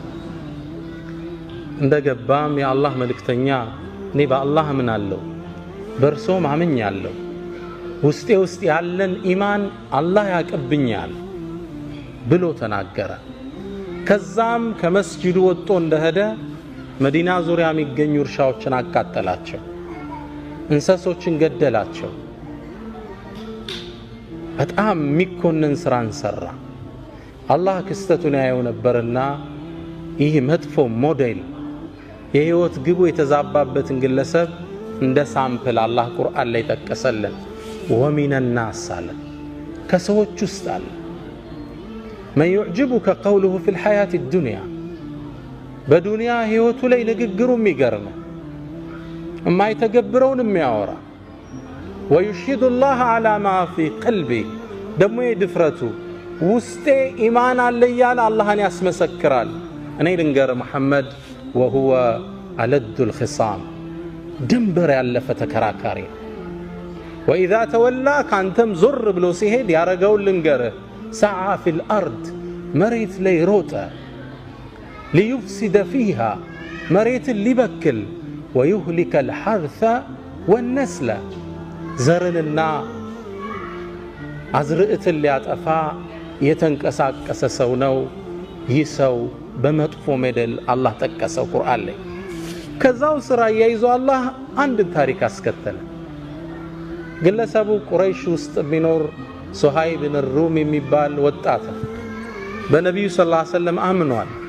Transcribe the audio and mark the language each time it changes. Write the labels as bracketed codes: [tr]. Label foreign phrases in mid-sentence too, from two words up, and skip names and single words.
[am] እንደገባም የአላህ መልእክተኛ እኔ በአላህ አምናለሁ በእርሶም አምኛለሁ፣ ውስጥ ያለን ኢማን አላህ ያቀብኛል ብሎ ተናገረ። ከዛም ከመስጂዱ ወጥቶ እንደሄደ መዲና ዙሪያ የሚገኙ እርሻዎችን አቃጠላቸው፣ እንስሶችን ገደላቸው። በጣም የሚኮንን ስራን ሰራ። አላህ ክስተቱን ያየው ነበርና ይህ መጥፎ ሞዴል የህይወት ግቡ የተዛባበትን ግለሰብ እንደ ሳምፕል አላህ ቁርአን ላይ ጠቀሰልን። [ar] ومن الناس [am] አለ ከሰዎች ውስጥ አለ [ar] من يعجبك قوله في الحياة الدنيا [am] በዱንያ ህይወቱ ላይ ንግግሩ የሚገርም የማይተገብረውን የሚያወራ [ar] ويشهد الله على ما في قلبه [am] ደሞ የድፍረቱ ውስጤ ኢማን አለ ያለ አላህን ያስመሰክራል። እኔ ልንገር መሐመድ [ar] وهو ألد الخصام [am] ድንበር ያለፈ ተከራካሪ [ar] وإذا تولى [am] ካንተም ዞር ብሎ ሲሄድ ያረጋው ልንገር [ar] سعى في الأرض [am] መሬት ላይ ሮጠ [ar] ليفسد فيها [am] መሬት ሊበክል [ar] ويهلك الحرث والنسل [am] ዘርንና አዝርዕትን ሊያጠፋ የተንቀሳቀሰ ሰው ነው። ይህ ሰው በመጥፎ ሜደል አላህ ጠቀሰው ቁርአን ላይ። ከዛው ስራ ያይዞ አላህ አንድ ታሪክ አስከተለ። ግለሰቡ ቁረይሽ ውስጥ ቢኖር ሱሃይብ ብን ሩም የሚባል ወጣት በነብዩ [ar] صلى الله عليه وسلم [am] አምኗል፣